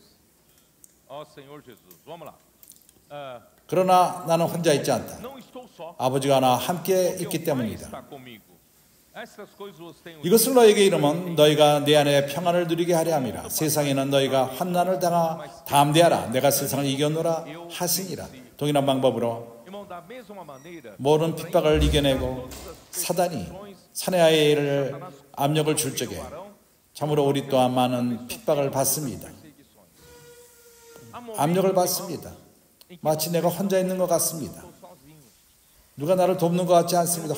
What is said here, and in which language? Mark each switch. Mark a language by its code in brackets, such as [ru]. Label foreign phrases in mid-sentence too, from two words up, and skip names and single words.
[ko] 그러나 나는 혼자 있지 않다. 아버지가 나와 함께 있기 때문이다. 이것을 너에게 이르면 너희가 내 안에 평안을 누리게 하려 함이라. 세상에는 너희가 환난을 당하 담대하라. 내가 세상을 이겼노라 하시니라. 동일한 방법으로 [pt] irmão, da mesma maneira, [ko] 모든 핍박을 이겨내고 사단이 사내아이를 압력을 줄 적에 참으로 우리 또한 많은 핍박을 받습니다. 압력을 받습니다. 마치 내가 혼자 있는 것 같습니다. 누가 나를 돕는 것 같지 않습니다.